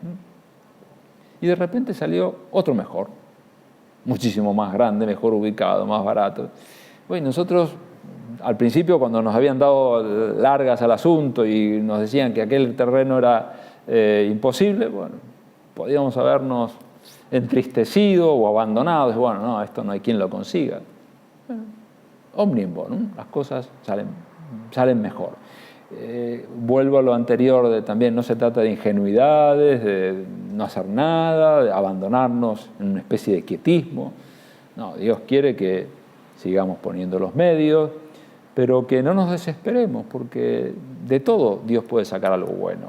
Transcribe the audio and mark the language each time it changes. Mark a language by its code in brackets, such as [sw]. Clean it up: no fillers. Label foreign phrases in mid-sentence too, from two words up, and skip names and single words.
[es] Y de repente salió otro mejor, muchísimo más grande, mejor ubicado, más barato. Bueno, nosotros, al principio, cuando nos habían dado largas al asunto y nos decían que aquel terreno era imposible, bueno, podíamos habernos entristecido o abandonado. Bueno, no, esto no hay quien lo consiga. [la] Omnia in bonum, [es] las cosas salen mejor. Vuelvo a lo anterior, también no se trata de ingenuidades, de no hacer nada, de abandonarnos en una especie de quietismo. No, Dios quiere que sigamos poniendo los medios, pero que no nos desesperemos, porque de todo Dios puede sacar algo bueno.